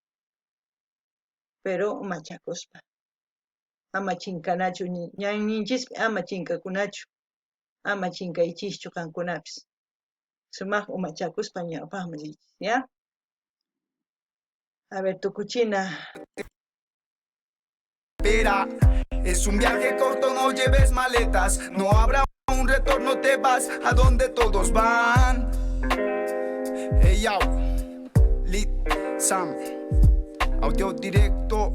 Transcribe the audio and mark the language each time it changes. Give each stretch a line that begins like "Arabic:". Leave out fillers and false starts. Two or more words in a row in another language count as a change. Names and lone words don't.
Quechua: pero machakuspa ama chinkanachu ñanninchispi ama chinkakunachu ama chinkaychischu qankunapis sumaq umachakuspa ñawpaqman riychis
Spanish: ya a ver
Quechua: tukuchina
Spanish: Espera, es un viaje corto, no lleves maletas. No habrá un retorno, te vas a donde todos van. Hey, yo, Lit Sam, audio directo.